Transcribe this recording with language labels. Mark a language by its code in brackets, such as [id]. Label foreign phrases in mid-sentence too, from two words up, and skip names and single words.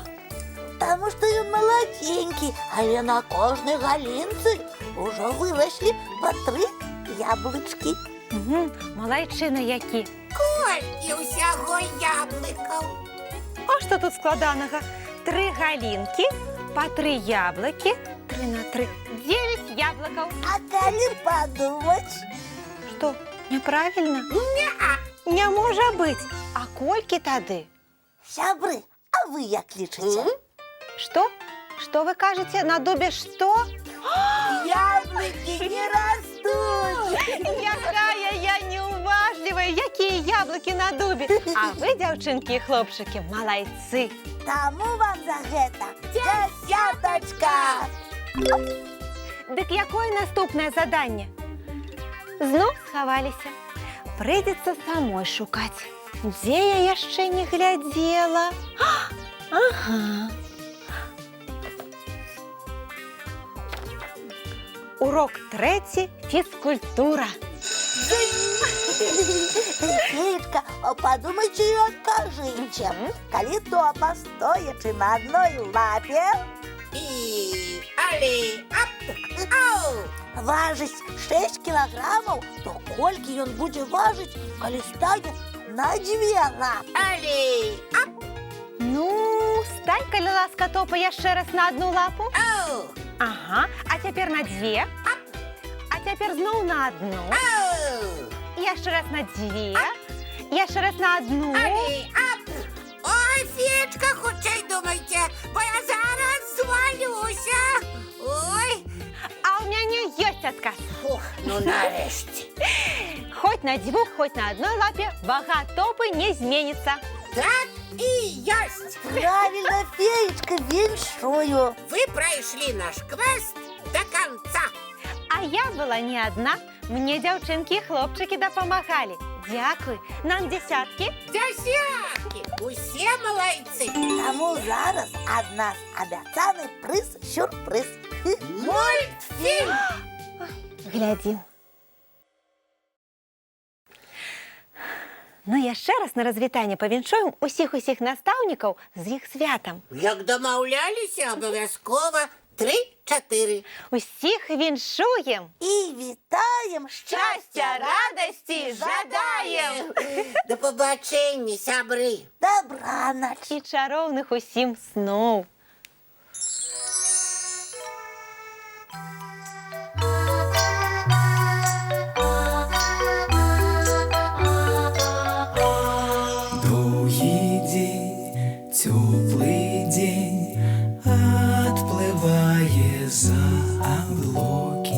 [be] Таму што ён маладзенькі, але на кожнай галінцы ўжо выраслі па 3 яблычкі. Малайчына які. Колькі ўсяго яблыкаў? А што тут складанага? 3 галінкі, [ru] по 3 яблоки. 3 на 3. 9 яблоков. А коли подумать? Что, неправильно? Не может быть. [be] А кольки тады? Сябры, а вы як лічыце? [ru] Что? Что вы кажете? На дубе что? Яблоки не растут! [be] Якая я неуважливая! [ru] Якие яблоки на дубе! А вы, девчонки и хлопчики, молодцы! [be] Таму вам за гэта дзясятачка! Дык якое наступное задание? Знов схаваліся. Прыйдзецца самой шукаць. Дзе я яшчэ не глядзела? Ага. Урок 3. [ru] Физкультура. Феечка, а подумайте и откажите. Коли топа, стоячи на одной лапе, І алі, ап, ау! важить 6 килограммов, то кольки он будет важить, коли станет на 2 лапы. Алі, ап, [be] Ну, стань, калі ласка, топа яшчэ раз [ru] на одну лапу. ау, [be] Ага, а цяпер на 2. А цяпер зноў [ru] на одну. ау! [be] Яшчэ раз на 2. Яшчэ раз [ru] на одну. Алі, ап! [be] Ой, Феечка, хутчэй думайце, бо я зараз звалюся. Ой, А у мяне ёсць адказ. фух, ну нарэшце. [ru] Хоть на 2, хоть на одной лапе вага топы не зменится. [be] Так і ёсць. [ru] Правильно, Феечка, віншую. [uk] Ви пройшли наш квест до конца. [ru] А я была не одна. [be] Мне дзяўчынкі і хлопчыкі дапамагалі. Дзякуй. Нам десятки. Дзясяткі, усе малайцы. Тому зараз ад нас абяцаны прыз-сюрпрыз. Мультфільм. Глядзім. Ну, яшчэ раз на развітанне павіншуем усіх настаўнікаў з іх святам. Як дамаўляліся, абавязкова 3-4. Усіх віншуем. І вітаем Шчасця, радасці жадаем. [uk] До побачення, сябры. [be] добранач. І чароўных усім сноў. [ru] Долгий день, теплый день, отплывая за облаки.